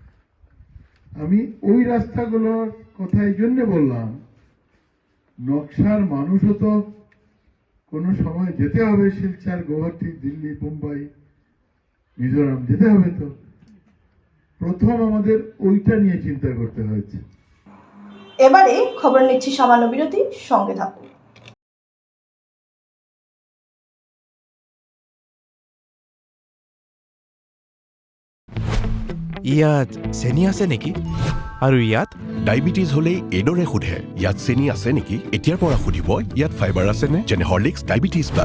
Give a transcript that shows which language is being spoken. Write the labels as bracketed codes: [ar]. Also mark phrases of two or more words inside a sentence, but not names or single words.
[bn] আমি ওই রাস্তাগুলোর কথা এই জন্য বললাম, নকশার মানুষও তো কোনো সময় যেতে হবে শিলচর, গুয়াহাটি, দিল্লি, মুম্বাই, মিজোরাম যেতে হবে। তো প্রথম আমাদের ওইটা নিয়ে চিন্তা করতে হয়েছে। এবারে খবর নিচ্ছি সামান্য বিরতি, সঙ্গে থাকুন। [as] ইয়াত চেনি আছে নেকি? আৰু ইয়াত ডায়েবেটিছ হ'লেই এইদৰে সোধে, ইয়াত চেনি আছে নেকি? এতিয়াৰ পৰা সুধিব ইয়াত ফাইবাৰ আছেনে? যেনে হৰলিক্স ডায়েবেটিছ প্লাছ।